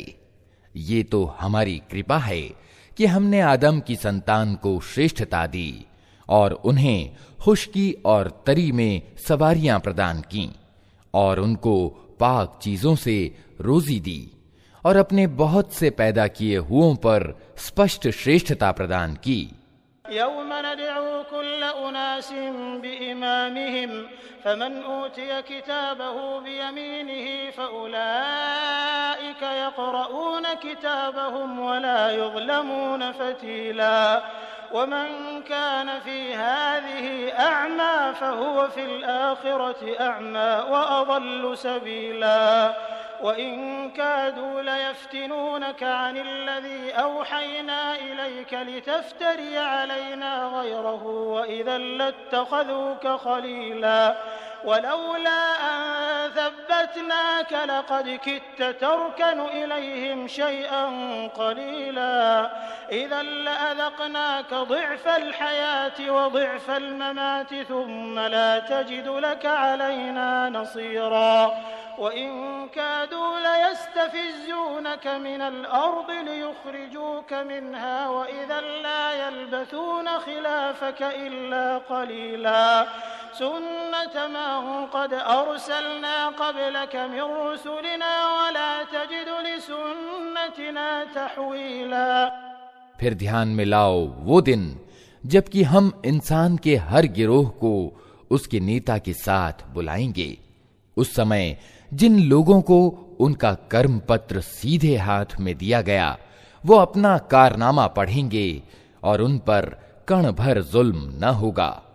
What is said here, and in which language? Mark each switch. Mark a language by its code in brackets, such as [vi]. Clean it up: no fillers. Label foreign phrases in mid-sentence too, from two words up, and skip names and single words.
[hi] ये तो हमारी कृपा है कि हमने आदम की संतान को श्रेष्ठता दी और उन्हें खुश्की और तरी में सवारियां प्रदान की और उनको पाक चीजों से रोजी दी और अपने बहुत से पैदा किए हुओं पर स्पष्ट श्रेष्ठता प्रदान की। [ar] يوم ندعو كل أناس بإمامهم فمن أوتي كتابه بيمينه فأولئك يقرءون كتابهم ولا يظلمون فتيلا ومن كان في هذه أعمى فهو في الآخرة أعمى وأضل سبيلا وإن كادوا ليفتنونك عن الذي أوحينا إليك لتفتري علينا غيره وإذا لاتخذوك خليلا ولولا أن ثبتناك لقد كدت تركن إليهم شيئا قليلا إذا لأذقناك ضعف الحياة وضعف الممات ثم لا تجد لك علينا نصيرا وإن كادوا ليستفزونك من الأرض ليخرجوك منها وإذا لا يلبثون خلافك إلا قليلا سنة من قد أرسلنا قبلك من رسلنا ولا تجد لسنتنا تحويلا. [hi] फिर ध्यान में लाओ वो दिन जबकि हम इंसान के हर गिरोह को उसके नेता के साथ बुलाएंगे। उस समय जिन लोगों को उनका कर्म पत्र सीधे हाथ में दिया गया वो अपना कारनामा पढ़ेंगे और उन पर कण भर जुल्म न होगा।